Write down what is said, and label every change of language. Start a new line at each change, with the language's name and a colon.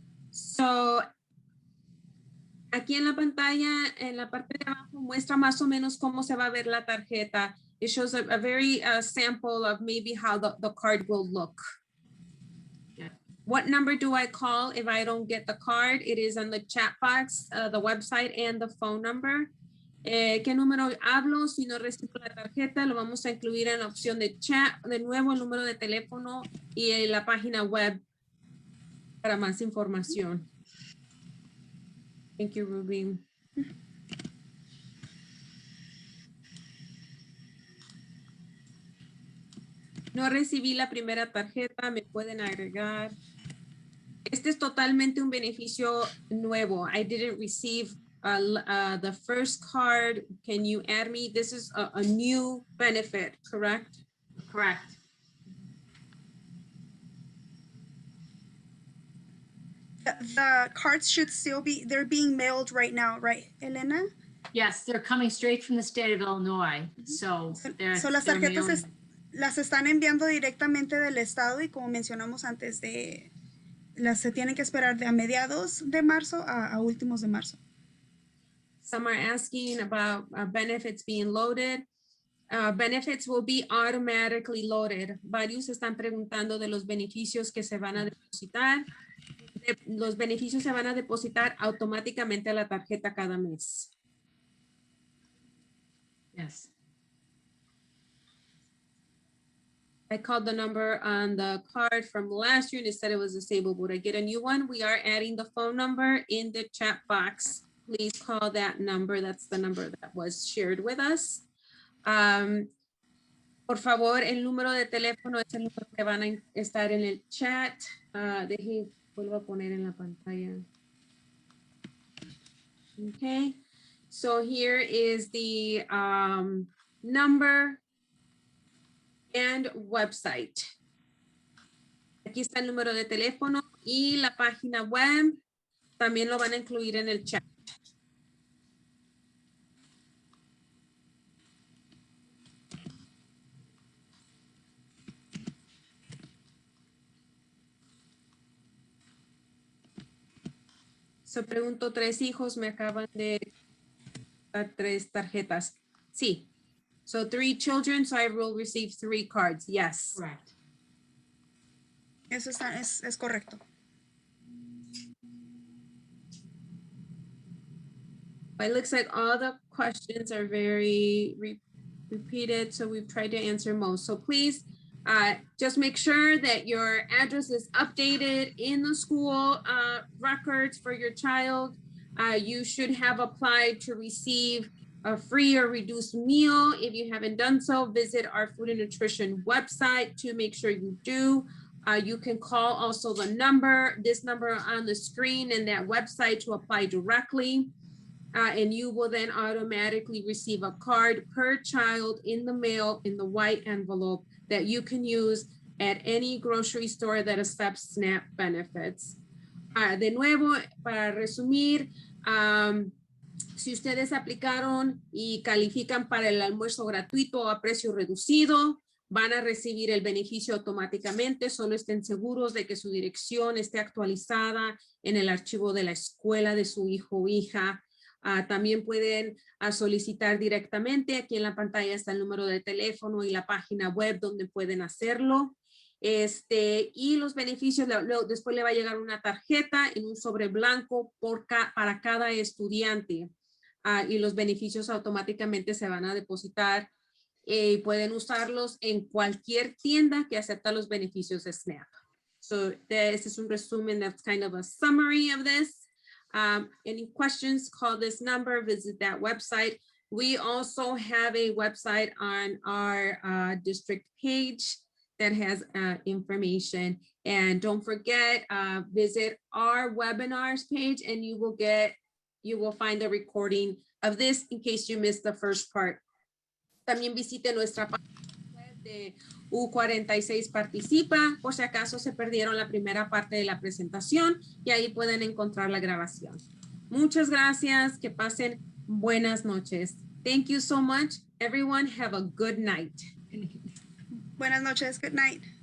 Spanish: So, aquí en la pantalla, en la parte de abajo, muestra más o menos cómo se va a ver la tarjeta.
English: It shows a very sample of maybe how the card will look. Yeah. What number do I call if I don't get the card? It is on the chat box, the website, and the phone number.
Spanish: ¿Qué número hablo si no recibo la tarjeta? Lo vamos a incluir en la opción de chat. De nuevo, el número de teléfono y en la página web para más información.
English: Thank you, Ruby.
Spanish: No recibí la primera tarjeta, me pueden agregar. Este es totalmente un beneficio nuevo.
English: I didn't receive the first card. Can you add me? This is a new benefit, correct? Correct. The cards should still be, they're being mailed right now, right, Elena? Yes, they're coming straight from the state of Illinois. So they're,
Spanish: So las
English: they're
Spanish: tarjetas
English: mailing-
Spanish: las están enviando directamente del estado y como mencionamos antes se tienen que esperar de a mediados de marzo a últimos de marzo.
English: Some are asking about benefits being loaded. Benefits will be automatically loaded.
Spanish: Varios están preguntando de los beneficios que se van a depositar. Los beneficios se van a depositar automáticamente a la tarjeta cada mes.
English: Yes. I called the number on the card from last year and it said it was disabled. Would I get a new one? We are adding the phone number in the chat box. Please call that number. That's the number that was shared with us.
Spanish: Por favor, el número de teléfono es el número que van a estar en el chat. Vuelvo a poner en la pantalla.
English: Okay. So here is the number and website.
Spanish: Aquí está el número de teléfono y la página web. También lo van a incluir en el chat. So pregunto 3 hijos, me acaban de dar 3 tarjetas. Sí.
English: So 3 children, so I will receive 3 cards. Yes. Correct.
Spanish: Eso es correcto.
English: It looks like all the questions are very repeated, so we've tried to answer most. So please just make sure that your address is updated in the school records for your child. You should have applied to receive a free or reduced meal. If you haven't done so, visit our food and nutrition website to make sure you do. You can call also this number on the screen and that website to apply directly. And you will then automatically receive a card per child in the mail in the white envelope that you can use at any grocery store that accepts SNAP benefits.
Spanish: De nuevo, para resumir, si ustedes aplicaron y califican para el almuerzo gratuito a precio reducido, van a recibir el beneficio automáticamente. Solo estén seguros de que su dirección esté actualizada en el archivo de la escuela de su hijo o hija. También pueden solicitar directamente. Aquí en la pantalla está el número de teléfono y la página web donde pueden hacerlo. Y los beneficios, después le va a llegar una tarjeta en un sobre blanco para cada estudiante. Y los beneficios automáticamente se van a depositar. Pueden usarlos en cualquier tienda que acepta los beneficios de SNAP.
English: So this is
Spanish: un resumen,
English: that's kind of a summary of this. Any questions, call this number, visit that website. We also have a website on our district page that has information. And don't forget, visit our webinars page and you will find the recording of this in case you missed the first part.
Spanish: También visite nuestra página web de U46Participa, por si acaso se perdieron la primera parte de la presentación y ahí pueden encontrar la grabación. Muchas gracias, que pasen buenas noches.
English: Thank you so much. Everyone have a good night.
Spanish: Buenas noches.
English: Good night.